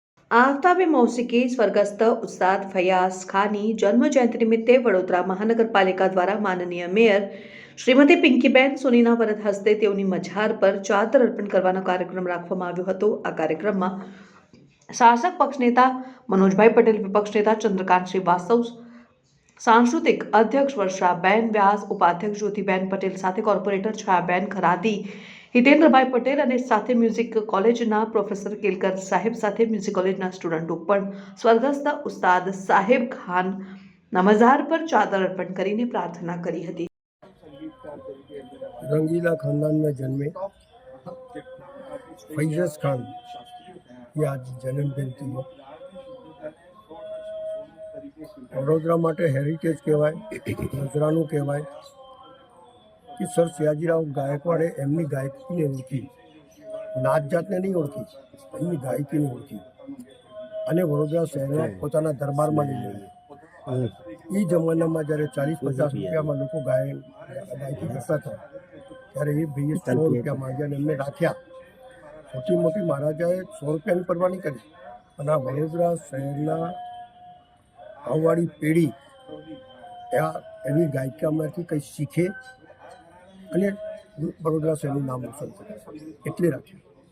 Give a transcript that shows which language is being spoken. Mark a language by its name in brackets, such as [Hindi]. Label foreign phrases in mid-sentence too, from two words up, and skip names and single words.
[Gujarati] આફતાબે મૌસિકી સ્વર્ગસ્થ ઉસ્તાદ ફયાઝ ખાનની જન્મ જયંતિ નિમિત્તે વડોદરા મહાનગરપાલિકા દ્વારા માનનીય મેયર શ્રીમતી પિંકીબેન સોનીના વરદ હસ્તે તેઓની મઝાર પર ચાદર અર્પણ કરવાનો કાર્યક્રમ રાખવામાં આવ્યો હતો। આ કાર્યક્રમમાં શાસક પક્ષ નેતા મનોજભાઈ પટેલ, વિપક્ષ નેતા ચંદ્રકાંત શ્રીવાસ્તવ, સાંસ્કૃતિક અધ્યક્ષ વર્ષાબેન વ્યાસ, ઉપાધ્યક્ષ જ્યોતિબેન પટેલ સાથે કૉર્પોરેટર છાયાબેન ખરાદી, હિતેન્દ્રભાઈ પટેલ અને સાથે મ્યુઝિક કોલેજના પ્રોફેસર કેલકર સાહેબ સાથે મ્યુઝિક કોલેજના સ્ટુડન્ટો પણ સ્વર્ગસ્થ ઉસ્તાદ સાહેબ ખાનના મઝાર પર ચાદર અર્પણ કરીને પ્રાર્થના કરી હતી। [Hindi] रंगीला खानदान में जन्मे फैज़ खान की आज जन्म जयंती है। [Gujarati] વડોદરા માટે હેરિટેજ કહેવાય, નજરાણું કહેવાય કે સર સયાજીરાવ ગાયકવાડે એમની ગાયકી ને ઓળખી, નાત જાતને નહીં ઓળખી, એમની ગાયકી ને ઓળખી અને વડોદરા શહેરને પોતાના દરબારમાં લઈ ગયા। એ જમાનામાં જ્યારે 40-50 રૂપિયામાં લોકો ગાયકી કરતા હતા ત્યારે એ ભાઈએ 100 રૂપિયા માંગ્યા અને એમને રાખ્યા। સૌથી મોટી મહારાજાએ 100 રૂપિયાની પરવા નહીં કરી, અને આ વડોદરા શહેરના આવવાળી પેઢી એની ગાયિકામાંથી કંઈ શીખે અને વડોદરા શહેરનું નામ રોશન કરે એટલે રાખ્યું।